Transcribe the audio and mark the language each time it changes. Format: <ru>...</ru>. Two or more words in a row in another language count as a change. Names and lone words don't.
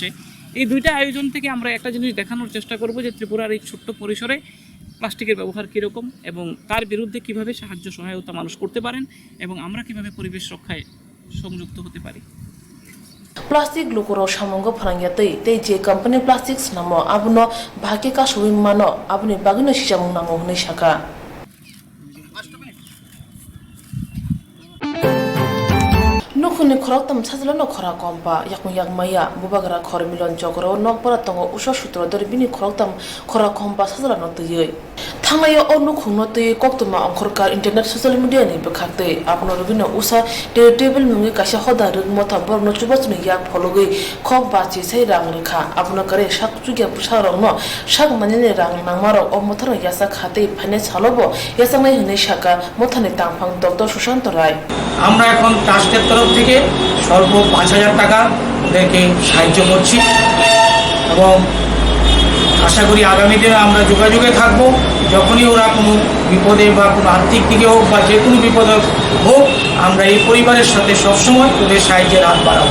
<bn>এই দুইটা আয়োজন থেকে আমরা একটা জিনিস দেখানোর চেষ্টা করব যে ত্রিপুরার এই ছোট্ট পরিসরে প্লাস্টিকের ব্যবহার কীরকম এবং তার বিরুদ্ধে কীভাবে সাহায্য সহায়তা মানুষ করতে পারেন এবং আমরা কীভাবে পরিবেশ রক্ষায় সংযুক্ত হতে পারি।</bn> <trp>প্লাস্টিক লুকুরো সামঙ্গ ফারাঙ্গিয়াতৈ tei je company plastics namo abuno bhake ka suwin mano abuni bagino sisamung nango hunai saka nokuni khoroktam sajlano khora kompa yakung yakmaya bubagra khor milon jogro nokpara tongo usho sutro dor bini khoroktam khora kompa sajlano tui thangayo o nukhungno tui koktuma angkhorkar</trp> <en>internet social media</en> <trp>ni bekhakte abno rubino usa table mungi kasha hoda rugmo thambor no chubasni yak phologi khok bachi sei rang rekha abno kare sak chugya pusarong no sak manene rang nangmaro o motharo yasa khate phane chalobo yasamai hunai saka mothane tangphang dr sushant rai</trp> <bn>আমরা এখন ট্রাস্টের তরফ থেকে সর্ব ৫,০০০ টাকা ওদেরকে সাহায্য করছি এবং আশা করি আগামী দিনে আমরা যোগাযোগে থাকবো। যখনই ওরা কোনো বিপদে বা কোনো আর্থিক দিকে হোক বা যে কোনো বিপদে হোক, আমরা এই পরিবারের সাথে সবসময় ওদের সাহায্যের হাত বাড়াবো।</bn>